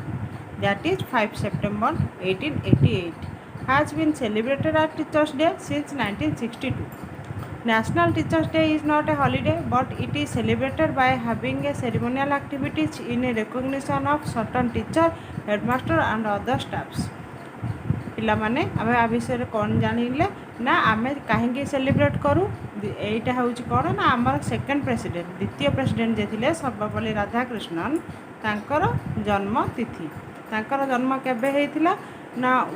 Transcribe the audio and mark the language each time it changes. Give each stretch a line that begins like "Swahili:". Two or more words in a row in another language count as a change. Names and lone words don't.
English: That is 5 September 1888. Has been celebrated as Teachers Day since 1962. National Teachers Day is not a holiday, but it is celebrated by having a ceremonial activities in a recognition of certain teacher, headmaster and other staffs.
Odia: ପିଲାମାନେ ଆମେ ଆ ବିଷୟରେ କ'ଣ ଜାଣିଲେ ନା ଆମେ କାହିଁକି ସେଲିବ୍ରେଟ୍ କରୁ ଏଇଟା ହେଉଛି କ'ଣ ନା ଆମର
English: second president
Odia: ଦ୍ୱିତୀୟ ପ୍ରେସିଡେଣ୍ଟ ଯିଏ ଥିଲେ ସର୍ବପଲ୍ଲୀ ରାଧାକ୍ରିଷ୍ଣନ୍ ତାଙ୍କର ଜନ୍ମ ତିଥି ତାଙ୍କର ଜନ୍ମ କେବେ ହେଇଥିଲା ନା